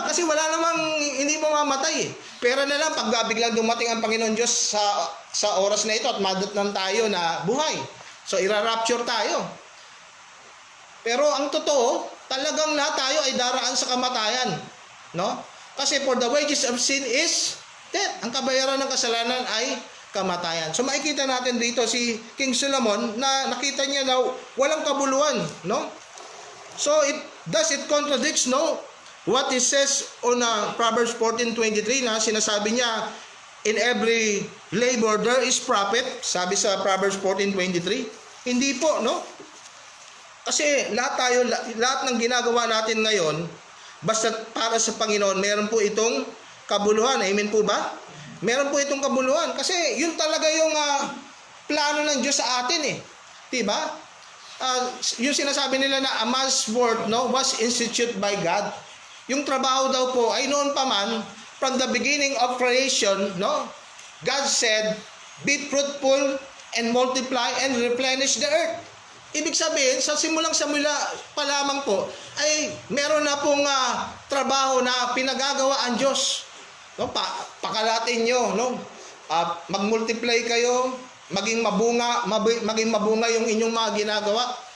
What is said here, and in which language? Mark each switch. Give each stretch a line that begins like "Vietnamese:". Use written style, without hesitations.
Filipino: Kasi wala namang hindi mamamatay eh. Pera na lang pag biglang dumating ang Panginoon Diyos sa oras na ito at madatnan tayo na buhay. So, ira-rapture tayo. Pero ang totoo, talagang lahat tayo ay daraan sa kamatayan. No?
English: Kasi for the wages of sin is death.
Filipino: Ang kabayaran ng kasalanan ay kamatayan. So, makikita natin dito si King Solomon na nakita niya na walang kabuluhan. No?
English: So, it contradicts, no? What it says on Proverbs 14:23
Filipino: na sinasabi niya,
English: in every labor there is profit,
Filipino: sabi sa
English: Proverbs 14:23.
Filipino: Hindi po, no? Kasi lahat ng ginagawa natin ngayon, basta para sa Panginoon, meron po itong kabuluhan. Amen po ba? Meron po itong kabuluhan. Kasi yun talaga yung plano ng Diyos sa atin eh. Diba? Yung sinasabi nila na
English: a man's work, no, was instituted by God.
Filipino: Yung trabaho daw po ay noon pa man,
English: from the beginning of creation, no, God said, be fruitful and multiply and replenish the earth.
Filipino: Ibig sabihin, sa simula pa lamang po, ay meron na pong trabaho na pinagagawa ang Diyos. No, pakalatin nyo, no? Mag-multiply kayo, maging mabunga yung inyong mga ginagawa.